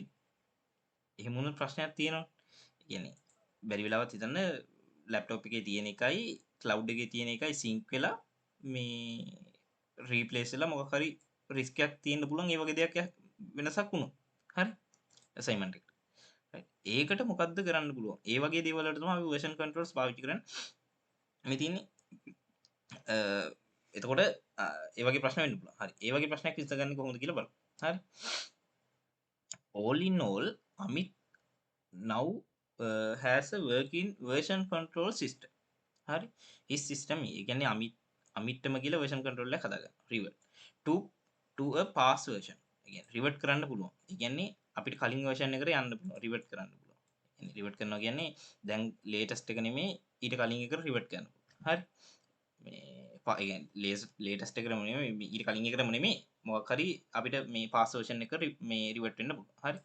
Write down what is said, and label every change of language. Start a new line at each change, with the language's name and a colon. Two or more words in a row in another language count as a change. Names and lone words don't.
Sinhala: එහෙම වුණොත් ප්‍රශ්නයක් තියෙනවා. කියන්නේ බැරි වෙලාවත් හිතන්න ලැප්ටොප් එකේ තියෙන එකයි cloud එකේ තියෙන එකයි sync වෙලා මේ රීප්ලේස් වෙලා මොකක් හරි රිස්ක් එකක් තියෙන්න පුළුවන් ඒ වගේ දෙයක් වෙනසක් වුණොත්. හරි. assignment එකට. ඒකට මොකද්ද කරන්න පුළුවන්? ඒ වගේ දේවල් වලට තමයි අපි
English: version controls
Sinhala: පාවිච්චි කරන්නේ. මේ තියෙන්නේ එතකොට ඒ වගේ ප්‍රශ්න වෙන්න පුළුවන්. හරි. ඒ වගේ ප්‍රශ්නයක් විසඳගන්නේ කොහොමද කියලා බලමු. හරි.
English: all in all Amit now has a working version control system.
Sinhala: හරි.
English: his system
Sinhala: ඒ කියන්නේ අමිට්ටම කියලා version control එක හදාගන්න.
English: revert to a past version.
Sinhala: ඒ කියන්නේ revert කරන්න පුළුවන්. ඒ කියන්නේ අපිට කලින් version එකට යන්න පුළුවන්. revert කරන්න පුළුවන්. يعني revert කරනවා කියන්නේ දැන් latest එක නෙමෙයි ඊට කලින් එකට revert කරන්න පුළුවන්. හරි. මේ ඒ කියන්නේ latest එකට නෙමෙයි ඊට කලින් එකටම නෙමෙයි මොකක් හරි අපිට මේ
English: past version
Sinhala: එක මේ revert වෙන්න පුළුවන්. හරි.